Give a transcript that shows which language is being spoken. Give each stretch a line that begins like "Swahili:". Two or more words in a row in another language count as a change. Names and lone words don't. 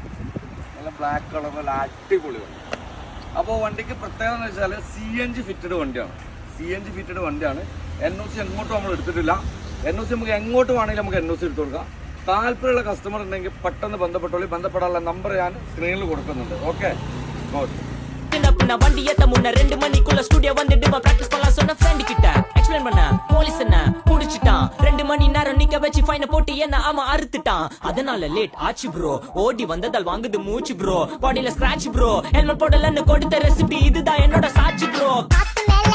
Malayalam: നല്ല
English: black colour,
Malayalam: നല്ല അടിപൊളി വണ്ടി. അപ്പോൾ വണ്ടിക്ക് പ്രത്യേകത എന്ന് വെച്ചാൽ
English: CNG fitted
Malayalam: വണ്ടിയാണ്.
English: CNG fitted
Malayalam: വണ്ടിയാണ്. NOC എങ്ങോട്ടും നമ്മൾ എടുത്തിട്ടില്ല. NOC നമുക്ക് എങ്ങോട്ട് വേണമെങ്കിലും നമുക്ക് NOC എടുത്തു കൊടുക്കാം. താല്പര്യമുള്ള കസ്റ്റമർ ഉണ്ടെങ്കിൽ പെട്ടെന്ന് ബന്ധപ്പെടാനുള്ള നമ്പർ ഞാൻ സ്ക്രീനിൽ കൊടുക്കുന്നുണ്ട്.
English: okay, God.
Tamil: வண்டி ஏத்த முன்ன 2 மணிக்குள்ள ஸ்டுடியோ வந்துட்டு பிராக்டிஸ் பண்ணலாம் சொன்ன ஃப்ரெண்ட் கிட்ட எக்ஸ்பிளைன் பண்ண போலீஸ் என்ன புடிச்சிட்டான். 2 மணி நேரம் நிக்க வச்சு ஃபைன போட்டு என்ன அவன் அறுத்துட்டான். அதனால லேட் ஆச்சு ப்ரோ. ஓடி வந்ததால் வாங்குது மூச்சு ப்ரோ. பாடியில
English: scratch bro.
Tamil: ஹெல்மெட் போடலன்னு கொடுத்த ரெசிபி இதுதான் என்னோட சாட்சி ப்ரோ.